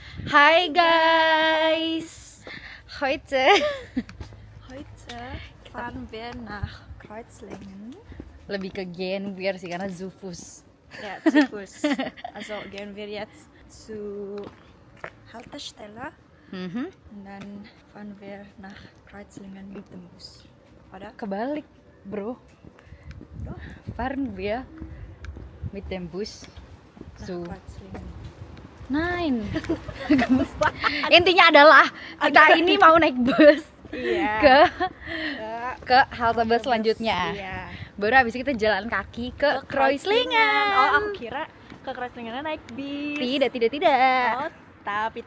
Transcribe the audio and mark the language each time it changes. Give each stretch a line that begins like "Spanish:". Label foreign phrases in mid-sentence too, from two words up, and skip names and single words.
English: Hi guys!
German: Heute Heute fahren wir nach Kreuzlingen.
Indonesian: lebih ke
German: gehen wir
Indonesian: sih karena Zufus.
German: Ja, zu Fuß. Also gehen wir jetzt zu Haltestelle und dann fahren wir nach Kreuzlingen mit dem Bus. Oder? Kebalik, bro. Fahren wir mit dem Bus Nach zu Kreuzlingen. Nein.
Indonesian: Intinya adalah kita ini mau naik bus Iya. ke halte bus selanjutnya. Iya. Baru habis itu kita jalan kaki ke Kreuzlingen. Oh, aku kira ke Kreuzlingennya naik bis. Tidak. Oh, tapi.